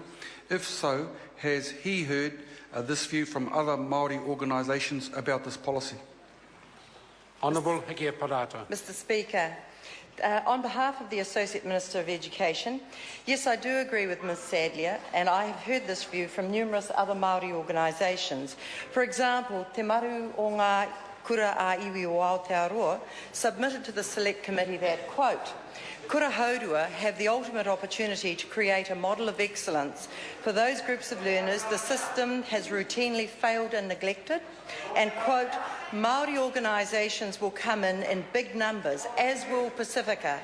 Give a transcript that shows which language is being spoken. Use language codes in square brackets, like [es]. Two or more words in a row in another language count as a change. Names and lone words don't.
[en] If so, has he heard this view from other Māori organisations about this policy? Honourable Hikia Parata. Mr. Speaker, on behalf of the Associate Minister of Education, yes, I do agree with Ms Sadler, and I have heard this view from numerous other Māori organisations. For example, Te Maru o ngā Kura a iwi o Aotearoa submitted to the Select Committee that, quote, Kura Hourua have the ultimate opportunity to create a model of excellence for those groups of learners the system has routinely failed and neglected, and, quote, Māori organisations will come in big numbers, as will Pacifica.